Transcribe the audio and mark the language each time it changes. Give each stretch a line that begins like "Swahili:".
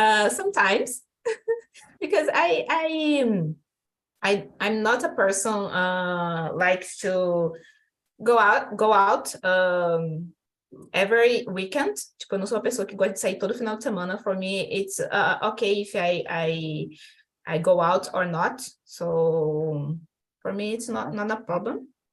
English: Sometimes, because I'm not a person likes to go out every weekend.
Portuguese: Tipo, eu não sou uma pessoa que gosta de sair todo final de semana.
English: For me, it's okay if I go out or not. So, for me, it's not a problem.